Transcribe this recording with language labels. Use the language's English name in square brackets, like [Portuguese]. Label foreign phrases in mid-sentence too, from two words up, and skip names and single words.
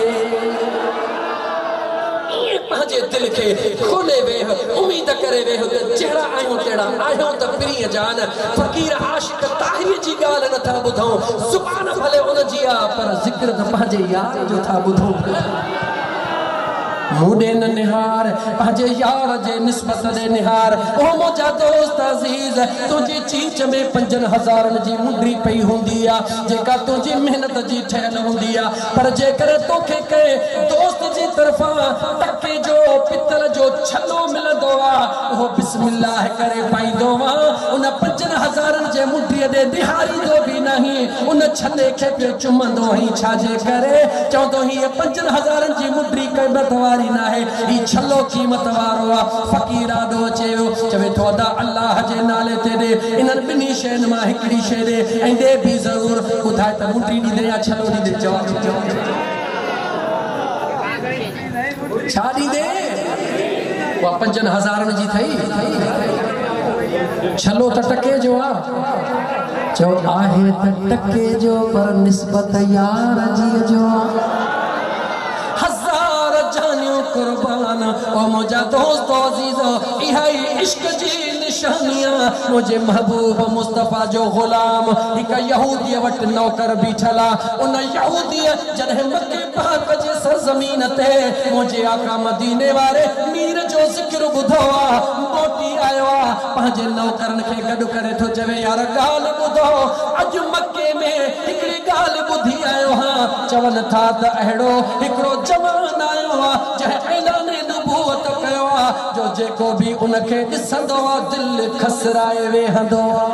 [Sindhi] पंहिंजे दिल के खोले वेह उम्मीद करे वेह जहिड़ा आहियूं तहिड़ा आहियूं त प्रिय जान फ़कीर आशिक़ ताहिरी जी ॻाल्हि नथा ॿुधूं ज़ुबान भले उन जी आहे पर ज़िक्र त पंहिंजे यार जो था ॿुधूं मुडे न निहार पंहिंजे यार जे निस्बत दे निहार ओ मुंहिंजा दोस्त अज़ीज़ तुंहिंजी चीच में 5000 जी मुंडी पई हूंदी आहे जेका तुंहिंजी महिनत जी ठहियल हूंदी आहे पर जेकर तोखे कंहिं दोस्त जी तरफ़ां टके जो पितल जो छलो मिलंदो आहे उहो बिस्मिल्लाह करे पाईंदो आहे उन 5000 जे मुंडीअ ॾे निहारींदो बि नहीं उन छले खे पियो चुमंदो ई छाजे करे चवंदो हीअ 5000 जी मुंडी क़ीमत वारी ना है ई छलो कीमत वारो आ फकीर आदो चयो चवे तो अदा अल्लाह जे नाले ते दे इनन बिनी शैन मा हिकड़ी शे दे ऐं दे भी जरूर बुधाए त मुंडी दी दे या छलो दी दे जवाब छा दी दे वा 5000 जी थई छलो त टके जो आ चो आहे त टके जो पर निस्बत यार जी जो कुर्बान ओ मुझा दोस्त अजीज इहाई इश्क जी निशानियां मुझे महबूब मुस्तफा जो गुलाम एक यहूदी वट नौकर बीठला उन यहूदी जॾहिं मक्के पाक जे सरजमीन ते मुझे आका मदीने वारे मीर जो जिक्र ॿुधो मोटी आयो पंहिंजे नौकरन खे गॾु करे थो चवे यार ॻाल्हि ॿुधो अॼु मक्के में हिकिड़ी ॻाल्हि ॿुधी आयो चवनि था त अहिड़ो हिकिड़ो जवान आयो जंहिं ऐलाने नबूवत कयो जो जेको भी उनखे ॾिसंदो दिल खसराए वेहंदो